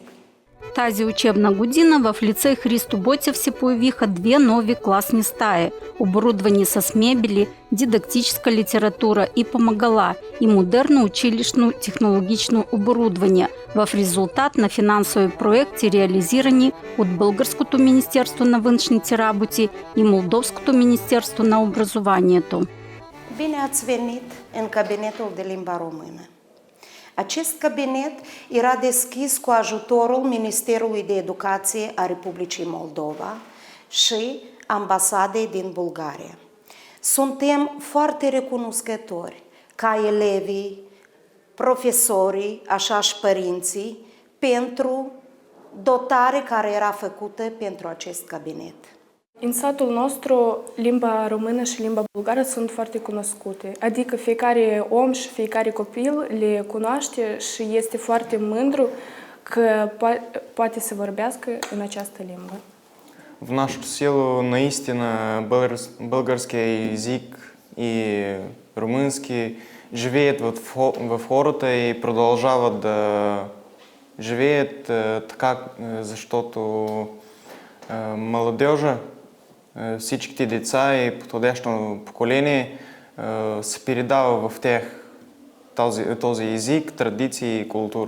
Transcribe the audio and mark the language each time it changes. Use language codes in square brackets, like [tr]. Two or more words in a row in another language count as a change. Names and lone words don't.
[bg] Тази учебна година в лицей Христо Ботев се появиха две нови класни стаи, оборудвани с мебели, дидактическа литература и помагала и модерно училищно-технологично оборудвание в резултат на финансови проекти, реализирани от Българското министерство на външните работи и Молдовското министерство на образованието. [ro] Bine ați venit în cabinetul de limba română. Acest cabinet era deschis cu ajutorul Ministerului de Educație a Republicii Moldova și Ambasadei din Bulgaria. Suntem foarte recunoscători ca elevii, profesorii, așa și părinții, pentru dotare care era făcută pentru acest cabinet. În satul nostru, limba română și limba bulgară sunt foarte cunoscute. Adică fiecare om și fiecare copil le cunoaște și este foarte mândru că poate să vorbească în această limbă. [bg] В нашето село наистина българския език и румънски живеят в хората и продължават да живеят така, защото младежа, всичките деца и подходящо поколение се передава в тях този език, традиции и култура.